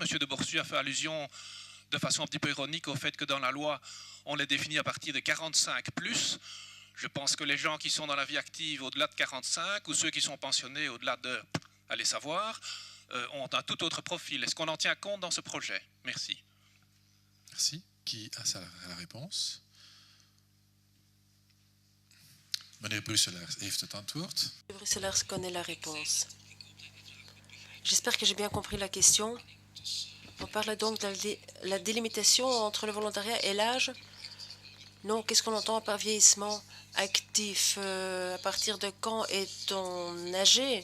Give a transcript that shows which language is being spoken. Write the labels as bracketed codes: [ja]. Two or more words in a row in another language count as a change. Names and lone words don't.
[fr] Monsieur de Borsu a fait allusion de façon un petit peu ironique au fait que dans la loi, on les définit à partir de 45+. Je pense que les gens qui sont dans la vie active au-delà de 45 ou ceux qui sont pensionnés au-delà de, allez savoir, ont un tout autre profil. Est-ce qu'on en tient compte dans ce projet? Merci. Merci. Qui a la réponse? [nl] Meneer Brusselaars heeft het antwoord. [fr] Brusselaars connaît la réponse. J'espère que j'ai bien compris la question. On parle donc de la délimitation entre le volontariat et l'âge. Non, qu'est-ce qu'on entend par vieillissement actif? À partir de quand est-on âgé?